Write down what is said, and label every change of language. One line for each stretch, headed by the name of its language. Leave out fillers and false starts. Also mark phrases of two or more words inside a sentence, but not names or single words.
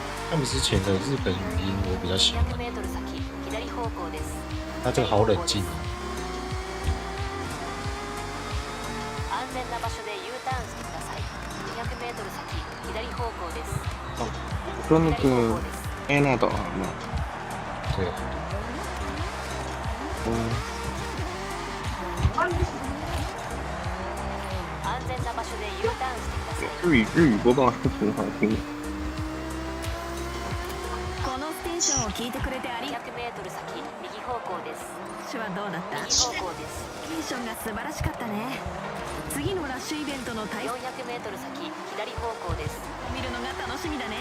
Chinese: 他们之前的日本语音我比较喜欢，
Japanese: 200m 先左方向です。
Chinese: 他这个好冷静啊。
Japanese: 安全な場所で U ターンしてください。200m 先左方向です。 그러면 그 에나더 아마
Chinese: 对，
Japanese: 安全な場所で U ターンしてください。
Chinese: 日语播报是挺好听的。
Japanese: このステーションを聞いてくれてあり 200m 先右方向です。手はどうだった？右方向です。ロケーションが素晴らしかったね。次のラッシュイベントの対 400m 先左方向です。見るのが楽しみだね。